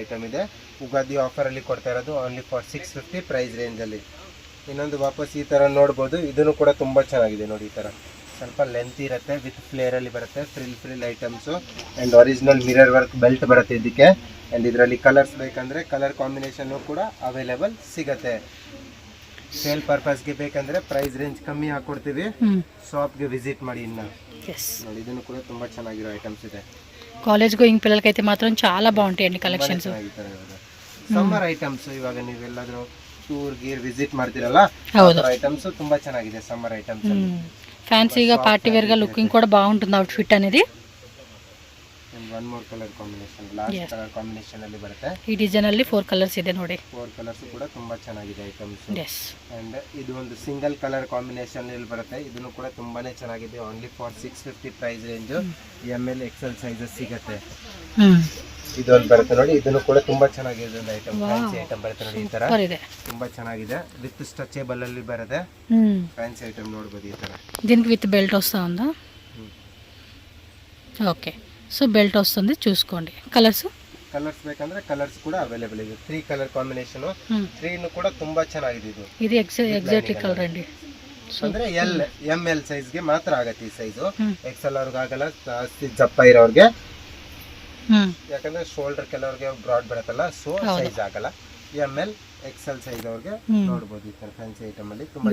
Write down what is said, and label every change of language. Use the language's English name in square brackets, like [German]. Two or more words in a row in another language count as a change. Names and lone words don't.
[Kannada] ಐಟಮ್ ಇದೆ ಉಗಾದಿ ಆಫರ್ ಅಲ್ಲಿ ಕೊಡ್ತಾ ಇರೋದು [English] only for 650 price range [Kannada] ಅಲ್ಲಿ ಇನ್ನೊಂದು ವಾಪಸ್ ಈ ತರ ನೋಡಬಹುದು ಇದನ್ನು ಕೂಡ ತುಂಬಾ ಚೆನ್ನಾಗಿದೆ ನೋಡಿ ಈ ತರ ಸ್ವಲ್ಪ ಲೆಂತ್ ಇರುತ್ತೆ [English] with flare [Kannada] ಅಲ್ಲಿ ಬರುತ್ತೆ [English] frill items and original mirror work belt [Kannada] ಬರುತ್ತೆ ಇದಕ್ಕೆ ಅಂಡ್ ಇದರಲ್ಲಿ ಕಲರ್ಸ್ ಬೇಕಂದ್ರೆ [English] colour combination [Kannada] ಕೂಡ ಅವೈಲೇಬಲ್ ಸಿಗುತ್ತೆ [English] sale purpose [Kannada] ಗೆ ಬೇಕಂದ್ರೆ [English] price range [Kannada] ಕಮ್ಮಿ ಹಾಕೊಡ್ತೀವಿ ಶಾಪ್ ಗೆ ವಿಸಿಟ್ ಮಾಡಿ ಇನ್ನ ನೋಡಿ ಇದನ್ನು ಕೂಡ ತುಂಬಾ ಚೆನ್ನಾಗಿರೋ ಐಟಮ್ಸ್ ಇದೆ [English] college going [Telugu] పిల్లలకైతే మాత్రం చాలా బాగుంటాయండి కలెక్షన్స్ [English] summer items [Kannada] ಇವಾಗ ನೀವೆಲ್ಲಾದ್ರೂ ಟೂರ್ ಗೀರ್ ವಿಸಿಟ್ ಮಾಡ್ತಿರಲ್ಲ ಐಟಮ್ಸ್ ತುಂಬಾ ಚೆನ್ನಾಗಿದೆ [English] summer items [Telugu] ఫ్యాన్సీగా [English] party wear [Telugu] గా లుకింగ్ కూడా బాగుంటుంది అవుట్ ఫిట్ అనేది [English] one more colour combination last colour combination [Kannada] ಅಲ್ಲಿ ಬರುತ್ತೆ ಈ ಡಿಸೈನ್ ಅಲ್ಲಿ 4 ಕಲರ್ಸ್ ಇದೆ ನೋಡಿ 4 ಕಲರ್ಸ್ ಕೂಡ ತುಂಬಾ ಚೆನ್ನಾಗಿದೆ ಐಟಮ್ಸ್ ಅಂಡ್ ಇದು ಒಂದು [English] single colour combination [Kannada] ಅಲ್ಲಿ ಬರುತ್ತೆ ಇದನ್ನು ಕೂಡ ತುಂಬಾನೇ ಚೆನ್ನಾಗಿದೆ [English] only for 650 price range M L XL sizes [Kannada] ಸಿಗುತ್ತೆ ಇದೊಂದು ಬರುತ್ತೆ ನೋಡಿ ಇದನ್ನು ಕೂಡ ತುಂಬಾ ಚೆನ್ನಾಗಿದೆ [English] item fancy item [Kannada] ಬರುತ್ತೆ ನೋಡಿ ಈ ತರ ತುಂಬಾ ಚೆನ್ನಾಗಿದೆ [English] with stretchable [Kannada] ಅಲ್ಲಿ ಬರುತ್ತೆ [English] fancy item [Kannada] ನೋಡಬಹುದು ಈ ತರ [Telugu] దీనికి [English] with belt [Telugu] వస్తా ఉందా [English] okay so belt [Telugu] వస్తుంది చూసుకోండి కలర్స్ [Kannada] ಬೇಕಂದ್ರೆ ಕಲರ್ಸ್ ಕೂಡ ಅವೈಲೇಬಲ್ ಇದೆ 3 [English] colour combination [Kannada] 3 ಕೂಡ ತುಂಬಾ ಚೆನ್ನಾಗಿದೆ ಇದು [English] exactly colour ಅಂడి [Kannada] ಅಂದ್ರೆ [English] L M L size [Kannada] ಗೆ ಮಾತ್ರ ಆಗುತ್ತೆ ಈ [English] size XL [Kannada] ಅವ್ರಿಗೆ ಆಗಲ್ಲ ಜಾಸ್ತಿ ದಪ್ಪ ಇರೋರಿಗೆ ಯಾಕಂದ್ರೆ ಶೋಲ್ಡರ್ ಕೆಲವರಿಗೆ ಬ್ರಾಡ್ ಬರುತ್ತಲ್ಲ ಸೊ ಸೈಜ್ ಆಗಲ್ಲ [English] M L XL size [Kannada] ಅವ್ರಿಗೆ ನೋಡಬಹುದು ಈ ತರ [English] fancy item [Kannada] ಅಲ್ಲಿ ತುಂಬಾ